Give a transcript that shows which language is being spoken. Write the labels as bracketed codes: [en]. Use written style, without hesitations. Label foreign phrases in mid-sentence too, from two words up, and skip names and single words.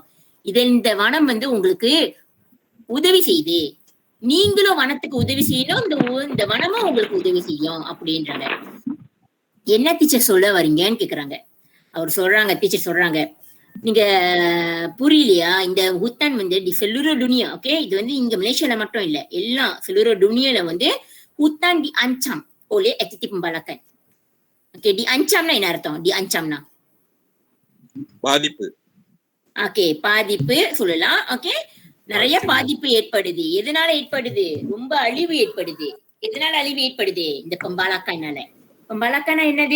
[ta] இந்த வனம் உங்களுக்கு உதவி செய்யுது, நீங்களும் வனத்துக்கு உதவி செய்யணும், இந்த வனமும் உங்களுக்கு உதவி செய்யும் அப்படின்றாங்க. என்ன டீச்சர் சொல்ல வரீங்கன்னு கேக்குறாங்க. டீச்சர் சொல்றாங்க, நீங்க புரியலையா? இந்த [ms] hutan di seluruh dunia. [ta] ஓகே, இது இங்க மலேசியால மட்டும் இல்ல, எல்லாம் [ms] seluruh dunia hutan diancam oleh aktiviti pembalakan. [ta] ஓகே, டி அன்சாம்னா என்ன அர்த்தம்? டி அன்சாம்னா பாதிப்பு. ஓகே, பாதிப்பு சொல்லலாம். ஓகே, நிறைய பாதிப்பு ஏற்படுது. எதனால ஏற்படுது? ரொம்ப அழிவு ஏற்படுது. எதனால அழிவு ஏற்படுது? இந்த பம்பாலாக்கானால. பம்பாலாக்கானா என்னது?